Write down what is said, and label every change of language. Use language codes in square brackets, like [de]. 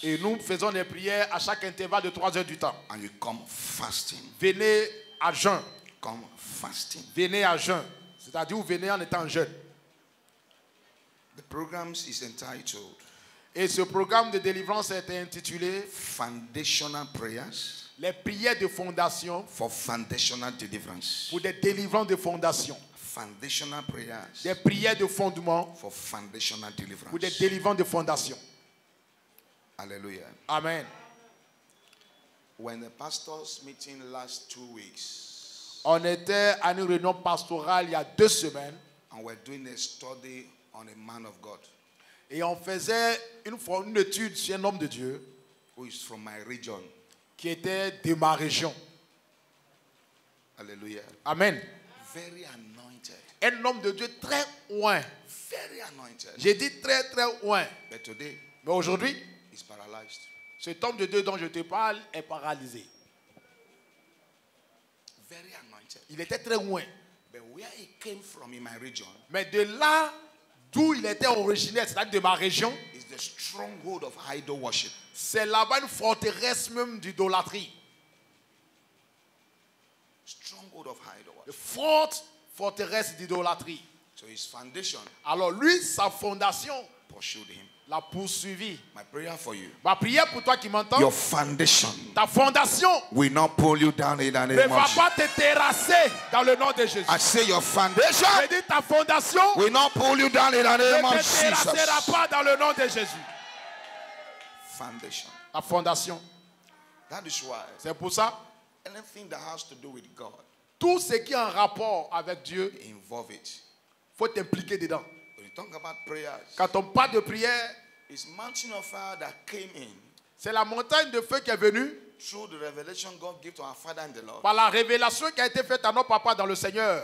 [fr] Et nous faisons des prières à chaque intervalle de 3 heures du temps. [en] And you come fasting. [fr] Venez à jeun. [en] Come fasting. [fr] Venez à jeun. C'est-à-dire vous venez en étant jeune. [en] The program is entitled [fr] Et ce programme de délivrance est intitulé [en] Foundational Prayers [fr] Les prières de fondation [en] for Foundational Deliverance. [fr] pour des délivrances de fondation. [en] Foundational prayers [fr] Des prières de fondement [en] for foundational [fr] pour des [en] deliverance. [fr] délivrances de fondation. [en] Hallelujah. Amen. When the pastors' meeting last 2 weeks, [fr] On était à une réunion pastorale il y a 2 semaines [en] and we're doing a study on a man of God [fr] et on faisait une étude sur un homme de Dieu [en] who is from my region. [fr] qui était de ma région. [en] Hallelujah. Amen. Very anointed. [fr] Un homme de Dieu très loin. [en] Very anointed. [fr] J'ai dit très très loin. [en] But today, [fr] Mais aujourd'hui, [en] he's paralyzed. [fr] cet homme de Dieu dont je te parle est paralysé. [en] Very anointed. [fr] Il était très loin. [en] But where he came from in my region [fr] Mais de là d'où il était originaire, c'est-à-dire de ma région, [en] is the stronghold of idol worship. [fr] c'est là-bas une forteresse même d'idolâtrie. [en] Stronghold of idol [fr] Une [en] worship. [fr] forte forteresse d'idolâtrie. [en] So his foundation [fr] Alors lui, sa fondation [en] pursued him. [fr] l'a poursuivi. [en] My prayer for you. [fr] Ma prière pour toi qui m'entends, [en] Your foundation [fr] ta fondation [en] will not pull you down in the [fr] ne [en] name [fr] va [en] of Jesus. [fr] pas te terrasser dans le nom de Jésus. [en] I say your foundation [fr] Je dis ta fondation [en] will not pull you down in the name [fr] ne [en] of [fr] te terrassera [en] Jesus. [fr] pas dans le nom de Jésus. [en] Foundation. [fr] La fondation. [en] That is why [fr] C'est pour ça, [en] anything that has to do with God, [fr] tout ce qui est en rapport avec Dieu, [en] involve it. [fr] il faut t'impliquer dedans. [en] When you talk about prayers, [fr] Quand on parle de prière, [en] it's mountain of fire that came in [fr] c'est la montagne de feu qui est venue [en] through the revelation God gave to our Father and the Lord. [fr] par la révélation qui a été faite à nos papas dans le Seigneur.